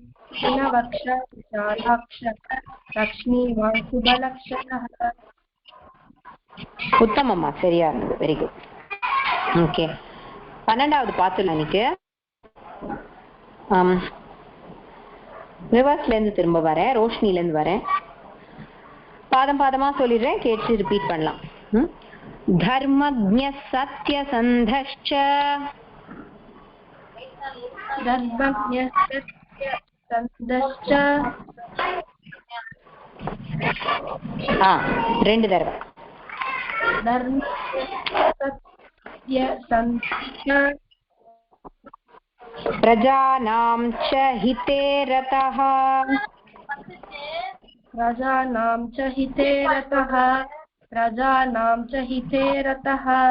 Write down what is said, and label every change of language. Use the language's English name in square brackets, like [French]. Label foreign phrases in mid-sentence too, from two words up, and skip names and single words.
[Sanskrit] दीनवक्षः विशालाक्षः लक्ष्मीवान् शुभलक्षणः [Tamil] உத்தமம்மா, சரியா இருந்தது. [English] very good. [Tamil] ஓகே, 12வது பார்த்துலாம். இன்னைக்கு ரிவர்ஸ்ல இருந்து திரும்ப வரேன், ரோஷினில இருந்து வரேன். பாதம் பாதமா சொல்லிடுறேன், கேட்டு ரிப்பீட் பண்ணலாம். [Sanskrit] धर्मज्ञ सत्यसन्धश्च [Tamil] ரெண்டு தடவை. [Sanskrit] प्रजानां च हिते रतः प्रजानां च हिते रतः प्रजानां च हिते रतः